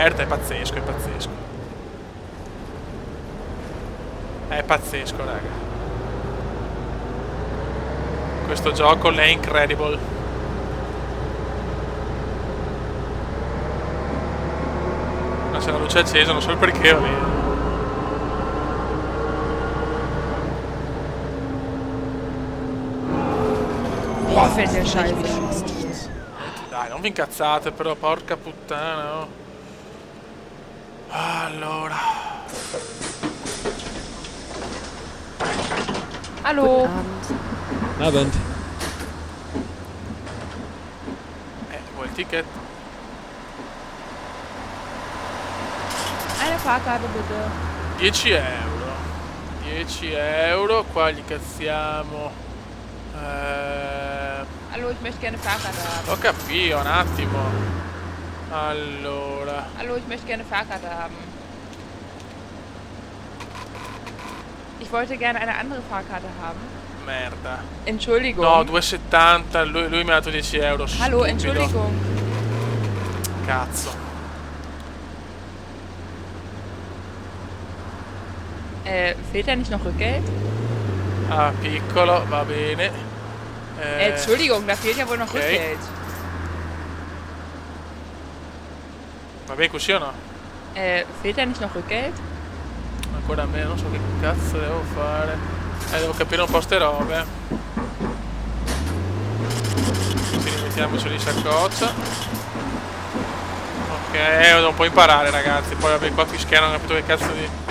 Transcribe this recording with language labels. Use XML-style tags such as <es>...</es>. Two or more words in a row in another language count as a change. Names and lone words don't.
<it>È pazzesco, è pazzesco. È pazzesco, raga. Questo gioco è incredible. Ma c'è la luce accesa, non so il perché, va bene.</it> <de>Boah, fällt der Scheiße.</de> <it>Dai, non vi incazzate però, porca puttana, no. Allora.</it> <de>Hallo. Abend.</de> <it>Vuoi il ticket?</it> <de>Eine Fahrkarte bitte.</de> <it>10 euro. 10 euro, qua gli cazziamo.</it> <de>Hallo, ich möchte gerne Fahrkarte haben.</de> <it>Lo capito, un attimo. Allora.</it> <de>Hallo, ich möchte gerne Fahrkarte haben. Ich wollte gerne eine andere Fahrkarte haben.</de> <it>Merda.</it> <de>Entschuldigung.</de> <it>No, 2,70. Lui mi ha dato 10 euro.</it> <de>Hallo,</de> <it>stupido.</it> <de>Entschuldigung.</de> <it>Cazzo.</it> <de>Fehlt da nicht noch Rückgeld?</de> <it>Ah, piccolo, va bene.</it> <de>Entschuldigung, da fehlt ja wohl noch</de> <it>ok.</it> <de>Rückgeld.</de> <it>Va bene così o no?</it> <de>Fehlt da nicht noch Rückgeld?</de> <it>Ancora a me, non so che cazzo devo fare. Devo capire un po' ste robe. Quindi mettiamoci in saccoccia. Ok, devo un po' imparare ragazzi. Poi vabbè, qua fischiano, non ho capito che cazzo di...</it>